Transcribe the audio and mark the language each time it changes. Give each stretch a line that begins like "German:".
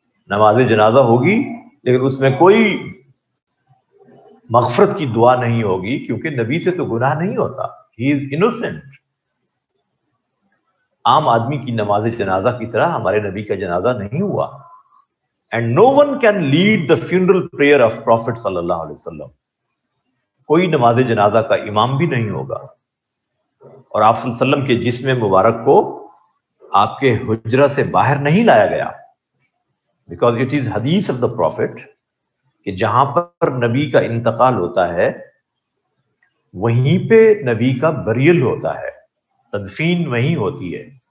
Urdu: نماز جنازہ ہوگی لیکن اس میں کوئی مغفرت کی دعا نہیں ہوگی، کیونکہ نبی سے تو گناہ نہیں ہوتا.
English: He is innocent.
Urdu: عام آدمی کی نماز جنازہ کی طرح ہمارے نبی کا جنازہ نہیں ہوا.
English: And no one can lead the funeral prayer of prophet صلی اللہ علیہ وسلم.
Urdu: کوئی نماز جنازہ کا امام بھی نہیں ہوگا. اور آپ صلی اللہ علیہ وسلم کے جسم مبارک کو آپ کے حجرہ سے باہر نہیں لایا گیا،
English: because it is حدیث of the prophet
Urdu: کہ جہاں پر نبی کا انتقال ہوتا ہے وہیں پہ نبی کا بریل ہوتا ہے، تدفین وہیں ہوتی ہے.